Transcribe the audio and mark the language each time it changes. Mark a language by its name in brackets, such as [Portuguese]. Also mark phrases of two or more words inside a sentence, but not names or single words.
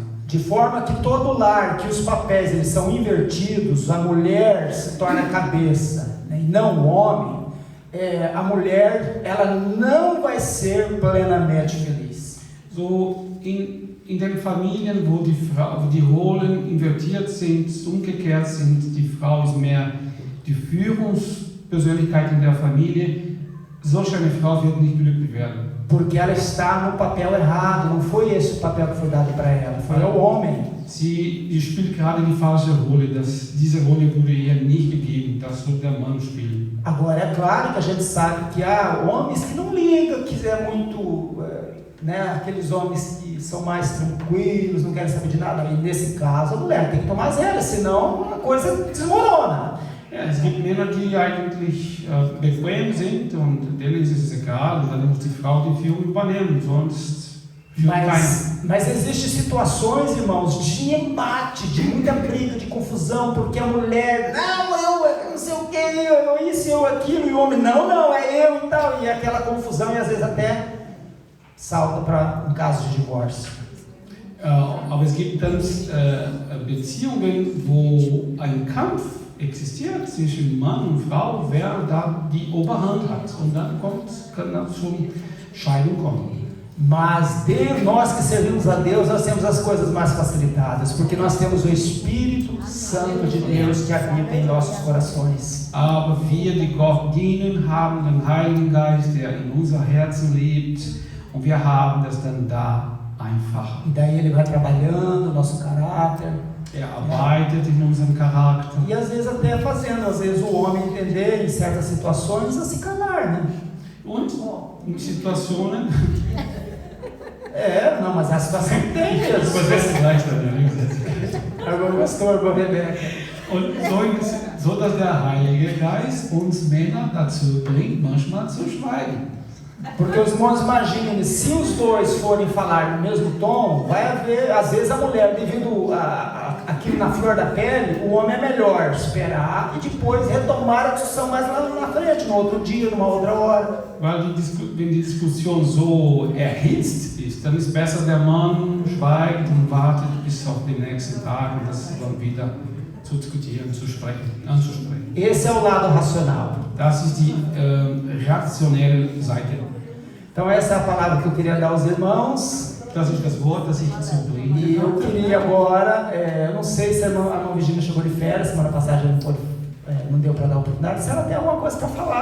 [Portuguese] De forma que todo lar, que os papéis eles são invertidos, a mulher se torna a cabeça, né, e não o homem, a mulher ela não vai ser plenamente feliz. [German] So in den Familien, wo die Rollen invertiert sind, umgekehrt sind, die Frau ist mehr die Führungspersönlichkeit in der Familie, solch eine Frau wird nicht glücklich werden. [Portuguese] Porque ela está no papel errado, não foi esse o papel que foi dado para ela, foi ao homem. [German] Sie spielt gerade die falsche Rolle, diese Rolle wurde ihr nicht gegeben, das soll der Mann spielen. [Portuguese] Agora, é claro que a gente sabe que há homens que não ligam, que é muito, né, aqueles homens que são mais tranquilos, não querem saber de nada, e nesse caso a mulher tem que tomar as rédeas, senão a coisa desmorona. [German] Ja, es gibt Männer, die eigentlich bequem sind und denen ist es egal, und dann muss die Frau die Führung übernehmen, sonst führt keiner. [Portuguese] Mas existem situações, irmãos, de embate, de muita briga, de confusão, porque a mulher, eu não sei o que, eu isso, eu aquilo, e o homem, não, é eu e tal, e aquela confusão, e às vezes até salta para um caso de divórcio. [German] Aber es gibt dann Beziehungen, wo ein Kampf existiert zwischen Mann und Frau, wer da die Oberhand hat. Und dann kann das schon Scheidung kommen. [Portuguese] Mas nós que servimos a Deus, nós temos as coisas mais facilitadas, porque nós temos o Espírito Santo de Deus que habita em nossos corações. [German] Aber wir, die Gott dienen, haben den Heiligen Geist, der in unser Herzen lebt, und wir haben das dann da einfacher. [Portuguese] E daí ele vai trabalhando o nosso caráter. [German] Arbeitet in unserem Charakter. [Portuguese] E às vezes até fazendo, às vezes o homem entender em certas situações a se calar, né? [German] Und in Situationen. [Portuguese] Não, mas a situação tem mesmo. Agora pastor, agora Rebeca. [German] Und so, dass der Heilige Geist uns Männer dazu bringt, manchmal zu schweigen. [Portuguese] Porque os irmãos imaginem, se os dois forem falar no mesmo tom, vai haver, às vezes a mulher, devido aquilo na flor da pele, o homem é melhor esperar e depois retomar a discussão mais lá na frente, no outro dia, numa outra hora. [German] Weil wenn die Diskussion so erhitzt ist, dann ist besser, der Mann schweigt und wartet bis auf den nächsten Tag, und das dann wieder zu diskutieren, anzusprechen. [Portuguese] Esse é o lado racional. [German] Das ist die rationelle Seite. [Portuguese] Então essa é a palavra que eu queria dar aos irmãos. [German] Das ist das Wort, das ich dazu bringe. [Portuguese] E eu queria agora, eu não sei se a irmã Virginia chegou de férias, semana passada não deu para dar oportunidade, se ela tem alguma coisa para falar.